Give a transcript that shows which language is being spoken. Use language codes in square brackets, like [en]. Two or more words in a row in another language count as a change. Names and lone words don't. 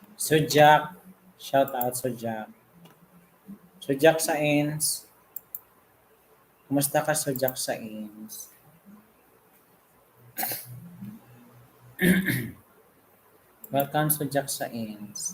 [tl] Sujak. [en] Shout out [tl] Sujak. Sujak sa ins. Kumusta ka Sujak sa ins? Welcome Sujak sa ins.